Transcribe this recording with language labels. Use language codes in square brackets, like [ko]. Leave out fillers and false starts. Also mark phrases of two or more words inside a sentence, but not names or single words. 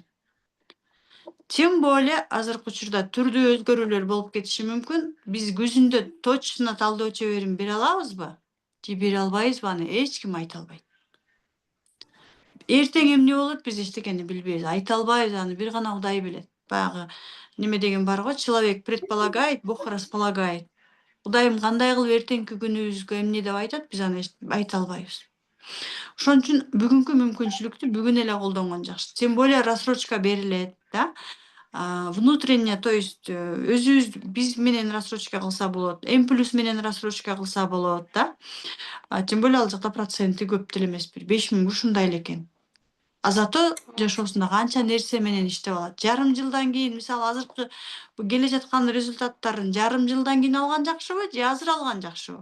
[ru] Тем более [ky] азыркы учурда түрдүү өзгөрүүлөр болуп кетиши мүмкүн. Биз күзүндө точно талдоо чеберин бере алабызбы? Же бере албайбызбы? Аны эч ким айта албайт. Эртең эмне болот, биз эчтекени билбейбиз. Айта албайбыз, аны бир гана Кудай билет. Баягы неме деген бар го, [ru] человек предполагает, Бог располагает. [ky] Кудайым кандай кылып эртеңки күнүбүзгө эмне деп айтат, биз аны айта албайбыз. Ошон үчүн бүгүнкү мүмкүнчүлүктү бүгүн эле колдонгон жакшы. [ru] Тем более [ky] рассрочка берилет, да? [ru] Внутренне, то есть [ky] өзүбүз биз менен рассрочка кылса болот, М+ менен рассрочка кылса болот, да? [ru] Тем более [ky] ал жакта проценти көп деле эмес, бир 5000 ушундай эле экен. Зато жашоосунда канча нерсе менен иштеп алат. Жарым жылдан кийин, мисалы азыркы келе жаткан результаттарын жарым жылдан кийин алган жакшыбы, же азыр алган жакшыбы?